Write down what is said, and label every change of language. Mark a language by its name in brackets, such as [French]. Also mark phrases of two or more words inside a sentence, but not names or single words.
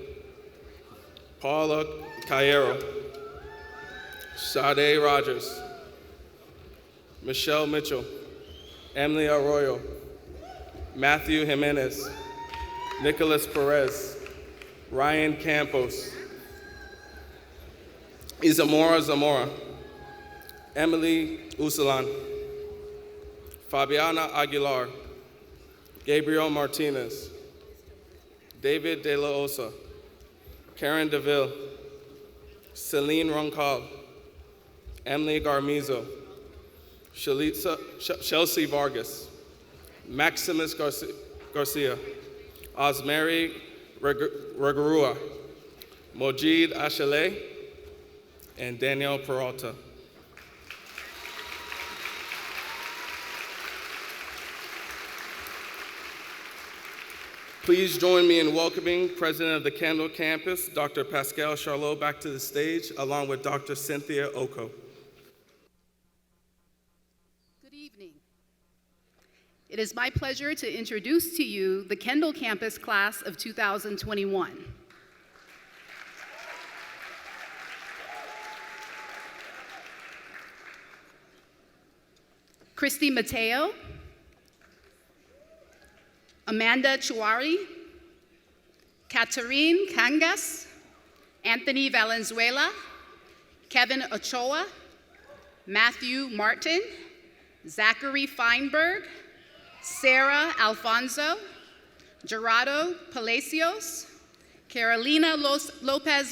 [English] Paula Caero, Sade Rogers, Michelle Mitchell, Emily Arroyo, Matthew Jimenez, Nicholas Perez, Ryan Campos, Isamora Zamora, Emily Usalan, Fabiana Aguilar, Gabriel Martinez, David De La Osa, Karen DeVille, Celine Roncal, Emily Garmizo, Chelsea Vargas, Maximus Garcia, Osmary Regarua, Mojid Ashale, and Danielle Peralta. Please join me in welcoming President of the Kendall Campus, Dr. Pascal Charlot, back to the stage, along with Dr. Cynthia Oko. Good evening. It is my pleasure to introduce to you the Kendall Campus class of 2021. Christy Mateo, Amanda Chuari, Katarine Cangas, Anthony Valenzuela, Kevin Ochoa, Matthew Martin, Zachary Feinberg, Sarah Alfonso, Gerardo Palacios, Carolina Lopez